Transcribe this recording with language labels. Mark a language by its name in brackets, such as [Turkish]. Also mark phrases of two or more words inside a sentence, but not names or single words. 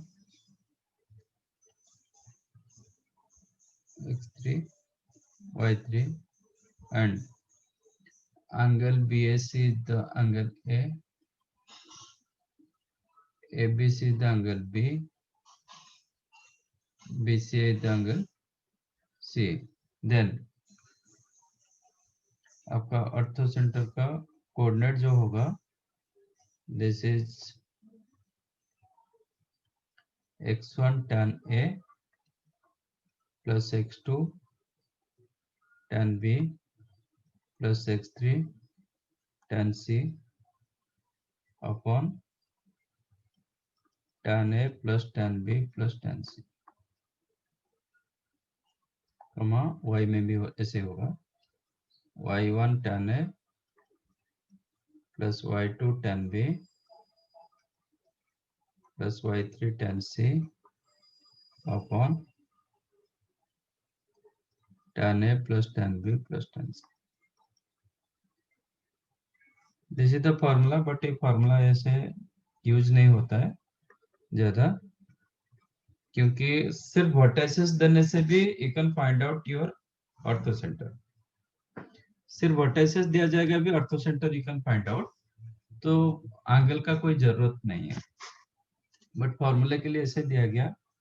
[English] x3 y3, and angle BAC is the angle A, ABC is the angle B, BC is the angle C. Then [Hindi] आपका ऑर्थो सेंटर का कोऑर्डिनेट जो होगा, [English] this is x1 tan A plus x2 tan B plus x3 tan C upon tan A plus tan B plus tan C, [Hindi] कमा y में भी ऐसे होगा [English] y1 tan A plus y2 tan B plus y3 tan C upon tan A plus tan B plus tan C. this is the formula, but [Hindi] ये फॉर्मूला ऐसे यूज नहीं होता है ज्यादा, क्योंकि सिर्फ वर्टिसेस देने से भी [English] you can find out your ortho center. [Hindi] सिर्फ वर्टिसेस दिया जाएगा भी ऑर्थो सेंटर [English] you can find out, [Hindi] तो एंगल का कोई जरूरत नहीं है, बट फॉर्मूले के लिए ऐसे दिया गया.